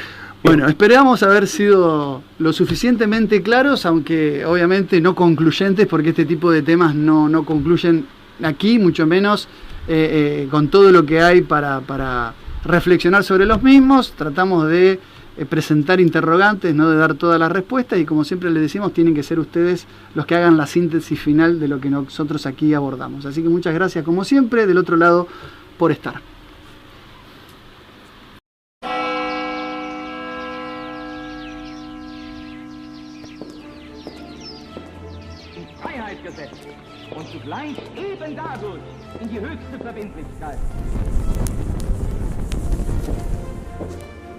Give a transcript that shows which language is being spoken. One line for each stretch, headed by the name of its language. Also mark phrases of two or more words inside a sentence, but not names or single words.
Spanish: Bueno, esperamos haber sido lo suficientemente claros, aunque obviamente no concluyentes, porque este tipo de temas no concluyen aquí, mucho menos con todo lo que hay para reflexionar sobre los mismos. Tratamos de presentar interrogantes, no de dar todas las respuestas, y como siempre les decimos, tienen que ser ustedes los que hagan la síntesis final de lo que nosotros aquí abordamos. Así que muchas gracias, como siempre, del otro lado, por estar.
German: Freiheit gesetzt und zugleich eben dadurch in die höchste Verbindlichkeit.